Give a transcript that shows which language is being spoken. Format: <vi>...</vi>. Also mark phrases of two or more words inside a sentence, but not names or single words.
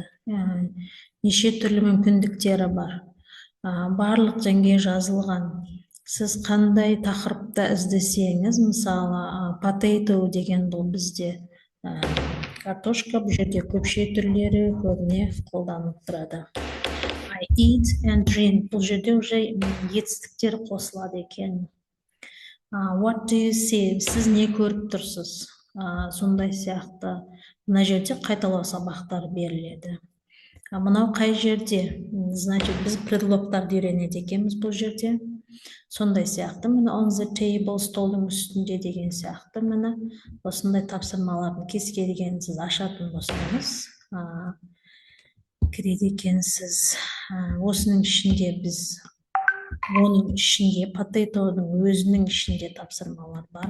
<kk>Неше түрлі мүмкіндіктері бар. Барлық жерге жазылған. Сіз қандай тақырыпта іздесеңіз, мысалы, potato деген бұл бізде картошка, бұл жерде көпше түрлері көбіне қолданып тұрады.</kk> <en>I eat and drink,</en> <kk>бұл жерде уже етістіктер қосылады екен.</kk> <en>What do you see?</en> <kk>Сіз не көріп тұрсыз? Сондай сияқты. Мына жерде қайталау сабақтар беріледі. Мынау қай жерде? Значит, біз предлогтарды үйренеді екенбіз бұл жерде. Сондай сияқты. Міне</kk> <en>on the table,</en> <kk>столдың үстінде деген сияқты. Міне осындай тапсырмалардың кез келгенін сіз ашатын болсаңыз, кіреді екенсіз. Осының ішінде оның ішінде potato-ның өзінің ішінде тапсырмалар бар.</kk>